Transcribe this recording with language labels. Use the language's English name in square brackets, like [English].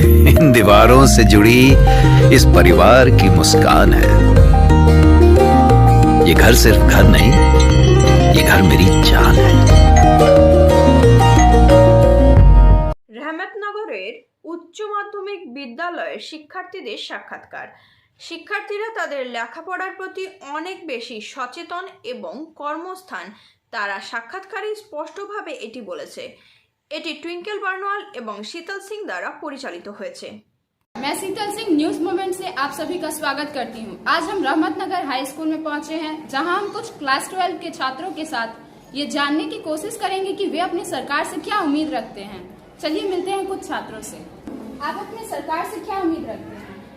[Hindi] इन दीवारों से जुड़ी इस परिवार की मुस्कान है। ये घर सिर्फ घर नहीं, ये घर मेरी जान है। [Bangla] রহমতনগরের উচ্চ মাধ্যমিক বিদ্যালয়ের শিক্ষার্থীদের সাক্ষাৎকার। শিক্ষার্থীরা তাদের লেখাপড়ার প্রতি অনেক বেশি সচেতন এবং কর্মস্থান তারা সাক্ষাৎকারে স্পষ্টভাবে এটি বলেছে। এটি টুইঙ্কেল বার্নওয়াল এবং শীতল সিং দ্বারা পরিচালিত হয়েছে। [Hindi] मैं शीतल सिंह न्यूज मोमेंट से आप सभी का स्वागत करती हूँ। आज हम रहमतनगर हाई स्कूल में पहुंचे हैं, जहां हम कुछ क्लास 12 के छात्रों के साथ ये जानने की कोशिश करेंगे कि वे अपनी सरकार से क्या उम्मीद रखते हैं। चलिए मिलते हैं कुछ छात्रों से। आप अपनी सरकार से क्या उम्मीद रखते हैं?